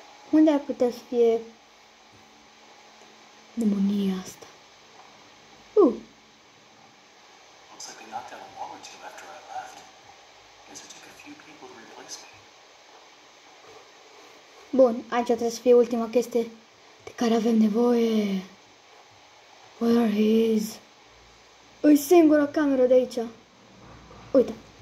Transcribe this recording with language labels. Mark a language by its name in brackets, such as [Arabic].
[Romanian] Unde ar putea să fie demonia asta? [English] Looks like they knocked down a wall or two after I left. Guess it took a few people to replace me. [Romanian] Bun, aici trebuie să fie ultima chestie de care avem nevoie. [English] Where is? [Romanian] E singura cameră de aici. Uite.